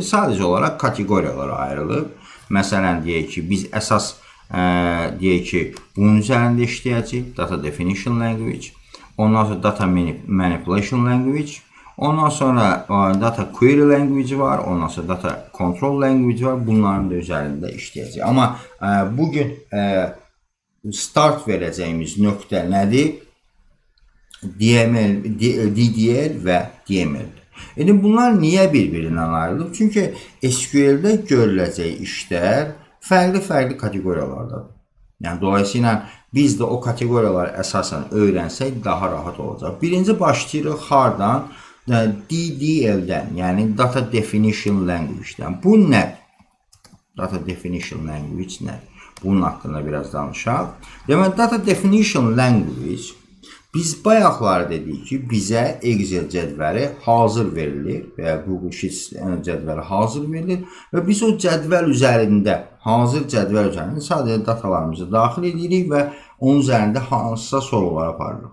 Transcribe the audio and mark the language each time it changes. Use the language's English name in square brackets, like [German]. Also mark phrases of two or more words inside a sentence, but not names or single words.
[Azerbaijani] Sadəcə olaraq kateqoriyalara ayrılıb. Məsələn, deyək ki, biz əsas bunun üzərində işləyəcəyik. [English] Data Definition Language. [Azerbaijani] Ondan sonra [English] Data Manipulation Language. [Azerbaijani] Ondan sonra [English] data query language [Azerbaijani] var. Ondan sonra [English] data control language [Azerbaijani] var. [Turkish] Bunların da üzerinde işleyeceğiz. Ama bugün start vereceğimiz nokta nedir? DDL ve DML. Yani bunlar niye birbirinden ayrılır? Çünkü SQL'de görüləcək işler farklı kategoriyalardadır. [Azerbaijani] Yani dolayısıyla biz de o kategoriyaları əsasən öğrensək daha rahat olacaq. Birinci başlayırıq hardan? DDL'den, yani [English] Data Definition Language'den. [Azerbaijani] Bu nə? [English] Data Definition Language [Azerbaijani] nə? Bunun hakkında biraz danışaq. Demək, [English] Data Definition Language [Azerbaijani] biz bayaqlar dedik ki, bizə Excel cədvəli hazır verilir və Google Sheets cədvəli hazır verilir və biz o cədvəl üzərində, hazır cədvəl üzərində sadəcə datalarımızı daxil edirik və onun üzərində hansısa sorular aparırıq.